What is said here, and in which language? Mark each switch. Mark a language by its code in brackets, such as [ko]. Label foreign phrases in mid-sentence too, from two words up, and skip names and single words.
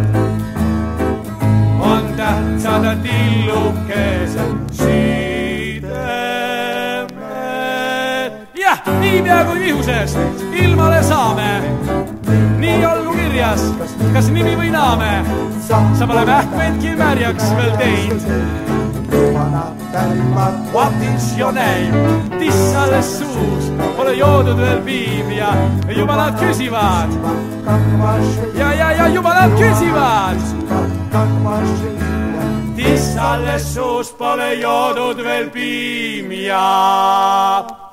[et] On tähtsad tillukesed sidemed. Jah, niipea kui vihusest ilmale saame, nii olgu kirjas, kas nimi või naame. Sa pole mähkmeidki märjaks veel teid. [en] What is your name? [et] Tissale suus pole joodud veel piim ja juba nad küsivad. Ja juba nad küsivad. Tissale suus pole joodud veel piim ja